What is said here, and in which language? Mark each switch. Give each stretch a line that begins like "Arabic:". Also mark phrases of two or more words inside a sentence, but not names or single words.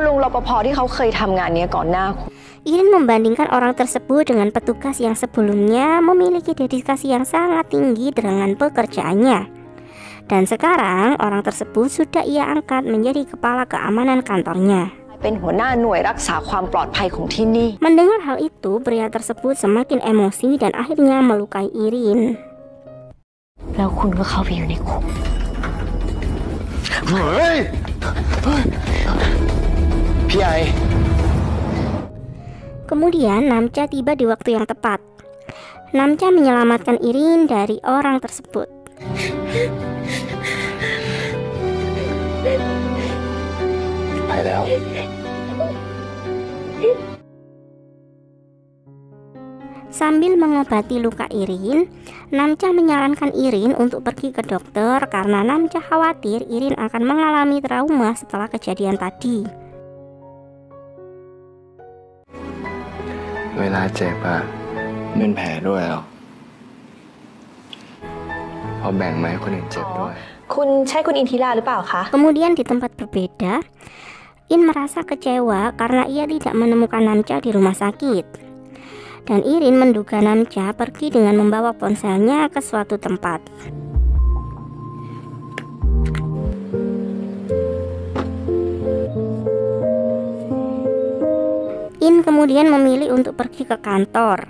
Indonesian: Irin membandingkan orang tersebut dengan petugas yang sebelumnya memiliki dedikasi yang sangat tinggi dengan pekerjaannya. Dan sekarang orang tersebut sudah ia angkat menjadi kepala keamanan kantornya. Mendengar hal itu, pria tersebut semakin emosi dan akhirnya melukai Irin.
Thai: แล้วคุณก็เข้าไปอยู่ในคุก พี่ไอ
Indonesian: Kemudian Namcha tiba di waktu yang tepat. Namcha menyelamatkan Irin dari orang tersebut. Sambil mengobati luka Irin, Namcha menyarankan Irin untuk pergi ke dokter karena Namcha khawatir Irin akan mengalami trauma setelah kejadian tadi.
Thai: เวลาเจ็บอะเป็นแผลด้วยเหรอพอแบ่งมาให้คนอื่นเจ็บด้วย คุณใช่คุณอินทิราหรือเปล่าคะ
Indonesian: Kemudian di tempat berbeda, In merasa kecewa karena ia tidak menemukan Namcha di rumah sakit. Dan Irin menduga Namcha pergi dengan membawa ponselnya ke suatu tempat. In kemudian memilih untuk pergi ke kantor.